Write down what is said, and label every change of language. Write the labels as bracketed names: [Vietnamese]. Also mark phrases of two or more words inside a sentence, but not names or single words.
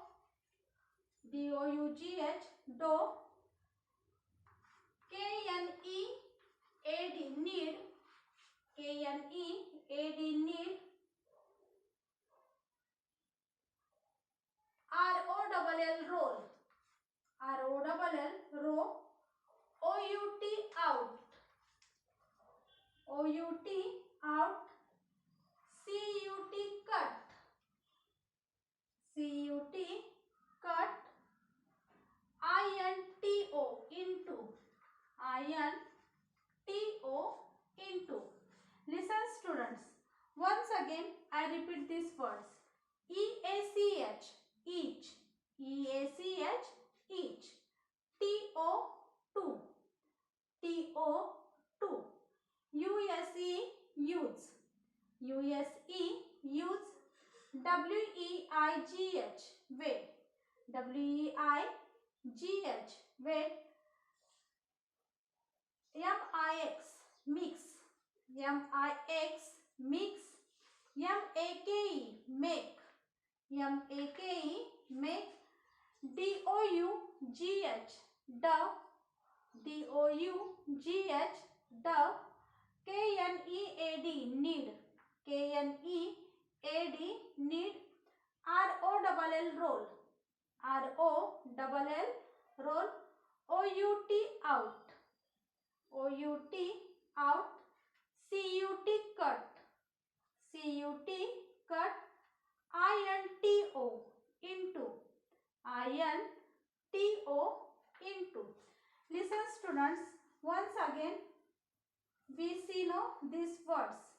[English] D-O-U-G-H, do. K-N-E-A-D, need. K-N-E-A-D, need. R-O-L-L, roll. R-O-L-L, roll. O-U-T, out. O-U-T, out. C-U-T, cut. C-U-T, cut. I-N-T-O, into. I-N-T-O, into. Listen, students. Once again, I repeat these words. E-A-C-H, each. E-A-C-H, each. T-O, two. T-O, two. U-S-E, use. U-S-E, use. W-E-I-G-H, wait. W-E-I-G-H, wait. M-I-X, mix. M-I-X, mix. M-A-K-E, make. M-A-K-E, make. D-O-U-G-H, dove. D-O-U-G-H, dove. K-N-E-A-D, need. K-N-E-A-D, need. R-O-L-L, roll. R-O-L-L, roll. O-U-T, out. O-U-T, out. C-U-T, cut. C-U-T, cut. I-N-T-O, into. I-N-T-O, into. Listen, students, once again we see now these words.